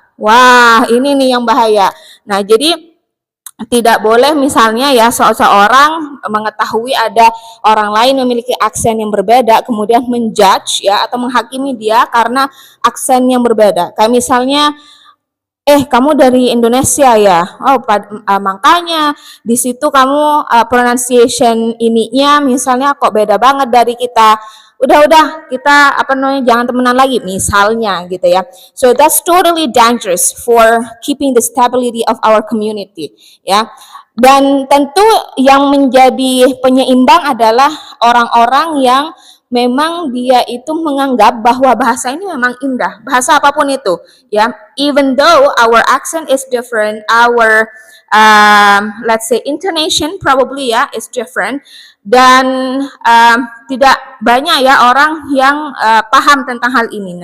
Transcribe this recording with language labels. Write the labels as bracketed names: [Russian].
[Indonesian] Wah, ini nih yang bahaya. Nah, jadi tidak boleh misalnya ya seseorang mengetahui ada orang lain memiliki aksen yang berbeda kemudian menjudge ya atau menghakimi dia karena aksen yang berbeda. Kayak misalnya kamu dari Indonesia ya. Oh, makanya di situ kamu pronunciation ininya misalnya kok beda banget dari kita. Udah kita apa namanya jangan temenan lagi misalnya gitu ya. [English] So that's totally dangerous for keeping the stability of our community, ya. [Indonesian] Dan tentu yang menjadi penyeimbang adalah orang-orang yang memang dia itu menganggap bahwa bahasa ini memang indah, bahasa apapun itu, ya. [English] Even though our accent is different, our let's say intonation probably ya is different, [Indonesian] dan tidak banyak ya orang yang paham tentang hal ini.